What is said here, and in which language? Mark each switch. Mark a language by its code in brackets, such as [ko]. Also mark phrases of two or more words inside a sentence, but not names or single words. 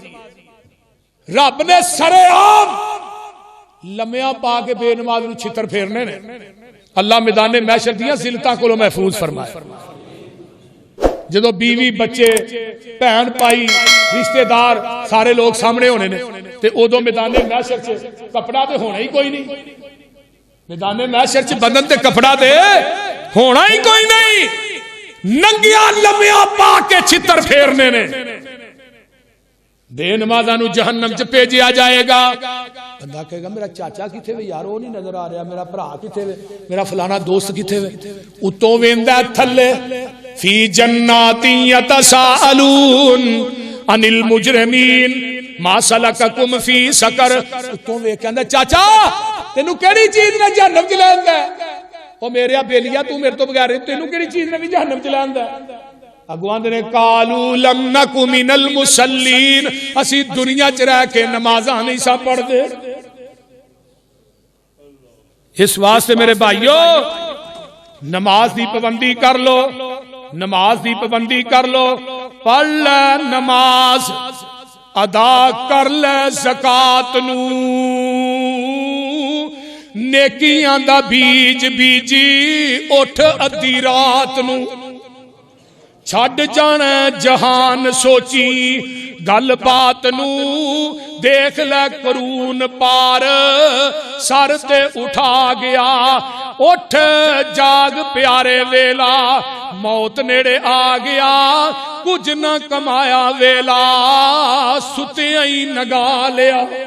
[pa] ہے رب نے سرے عام لمیاں پا کے بے نماز نو چھتر پھیرنے نے اللہ میدان محشر دیاں ذلتاں کو محفوظ فرمائے جدو بیوی بچے بہن پائی رشتہ دار سارے لوگ سامنے ہونے نے تے ادو میدان محشر سے کپڑا تے ہونا ہی کوئی نہیں میدان محشر سے بدن تے کپڑا تے ہونا ہی کوئی نہیں ننگیاں لمیاں پا کے چھتر پھیرنے نے بے نمازاں نو جہنم چ بھیجیا جائے گا بندہ کہے گا میرا چاچا کتھے وے یار وہ نہیں نظر آ رہا میرا بھرا کتھے وے میرا فلانا دوست کتھے وے اتوں ویندا تھلے [ar] فی جنات یتساءلون عن المجرمین ما سلککم فی سقر [pa] اتوں وے کہندا چاچا تینوں کیڑی چیز نے جہنم چ لیندا او میرے بیلیا تو میرے تو بغیر تینوں کیڑی چیز نے بھی جہنم چ لیندا اگوان نے [ar] قالوا لم نک من المصلین [pa] اسی دنیا چ رہ کے نمازاں نہیں سا پڑھ دے اس واسطے میرے بھائیو نماز دی پابندی کر لو نماز دی پابندی کر لو پڑھ لے نماز ادا کر لے زکات نو نیکیاں دا بیج بیجی اٹھ ادھی رات نو چھڈ جانا جہان سوچی گل بات نو دیکھ لے قرون پار سر تے اٹھا گیا اٹھ جاگ پیارے ویلا موت نیڑے آ گیا کچھ نہ کمایا ویلا ستیاں ہی نگا لیا